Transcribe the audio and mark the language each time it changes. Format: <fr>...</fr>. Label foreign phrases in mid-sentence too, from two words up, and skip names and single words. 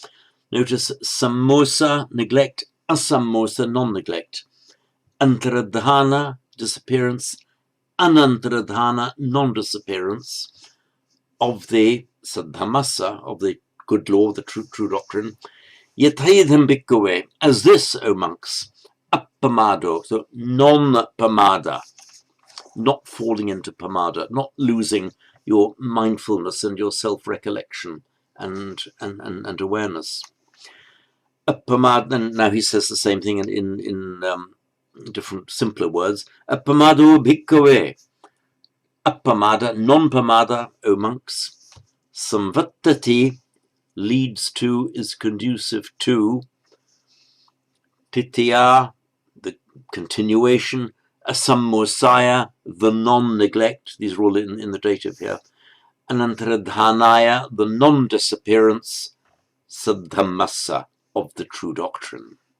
<en>Notice sammosa, neglect, asammosa, non-neglect. Antaradhana, disappearance, anantaradhana, non-disappearance of the saddhamasa, of the good law, the true doctrine.</en> <pi>Yathaidham bhikkhave,</pi> <en>as this, O monks, appamado, so non-pamada, not falling into pamada, not losing your mindfulness and your self-recollection and awareness. Appamada, and now he says the same thing in different simpler words.</en> <pi>Appamado bhikkhave, appamada,</pi> <en>non-pamada, O monks, samvattati, leads to, is conducive to, titya, the continuation, asammosaya, the non-neglect, these are all in the dative here, anantaradhanaya, the non-disappearance, saddhammasa, of the true doctrine.</en>